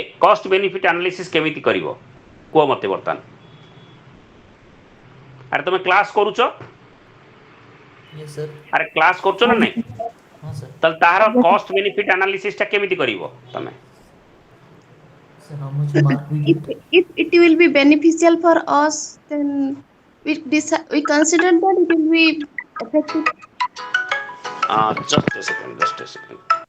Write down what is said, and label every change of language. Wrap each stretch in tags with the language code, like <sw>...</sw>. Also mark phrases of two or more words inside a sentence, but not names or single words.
<en>cost benefit analysis</en> <or>କେମିତି କରିବ କୁହ ମୋତେ ବର୍ତ୍ତମାନ। ଆରେ ତମେ କ୍ଲାସ୍ କରୁଛ?</or> <en>yes sir,</en> <or>ଆରେ କ୍ଲାସ୍ କରୁଛ ନା ନାଇଁ? ହଁ ସାର୍। ତାହେଲେ ତାହାର</or> <en>cost benefit analysis</en> <or>କେମିତି କରିବ ତମେ?</or> <en>ସାର୍ how much mark we if get? if it will be beneficial for us, then we consider that it will be effective. Just a second, just a second.</en>